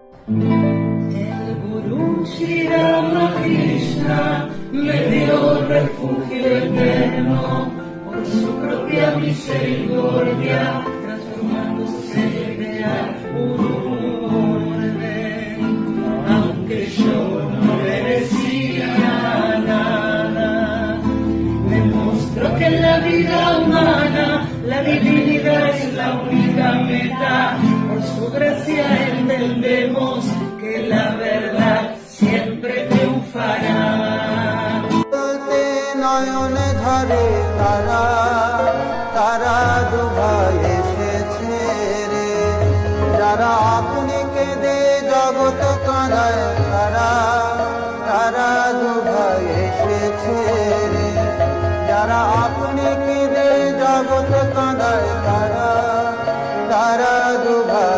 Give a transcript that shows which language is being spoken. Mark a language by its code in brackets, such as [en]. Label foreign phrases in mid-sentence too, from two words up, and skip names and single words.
[es] El Gurú Shri Rama Krishna me dio refugio eterno por su propia misericordia, transformándose de algún orden, aunque yo no merecía nada. Me mostró que en la vida humana la divinidad es la única meta. Por su gracia entendemos que la verdad siempre triunfará. [bn] নয়নে ঝরে তারা তারা দুভাই এসেছে রে, যারা আপনি কেঁদে জগৎ কাঁদায় তারা তারা দুভাই এসেছে রে, যারা আপনি কেঁদে জগৎ কাঁদায় তারা তারা দুভাই